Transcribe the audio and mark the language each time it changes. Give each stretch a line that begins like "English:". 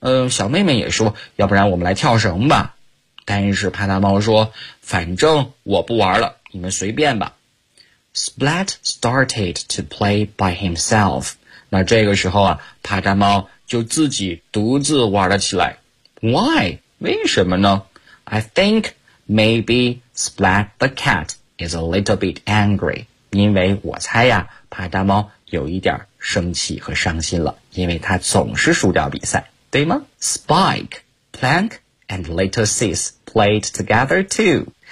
Chinese: 小妹妹也说，要不然我们来跳绳吧。但是帕大猫说，反正我不玩了，你们随便吧。
English: Splat started to play by himself.
Chinese: 那这个时候啊，帕戴猫就自己独自玩了起来。
English: Why?
Chinese: 为什么呢？
English: I think maybe Splat the cat is a little bit angry.
Chinese: 因为我猜呀，帕戴猫有一点生气和伤心了，因为他总是输掉比赛，对吗？
English: Spike, Plank, and Little Sis played together too.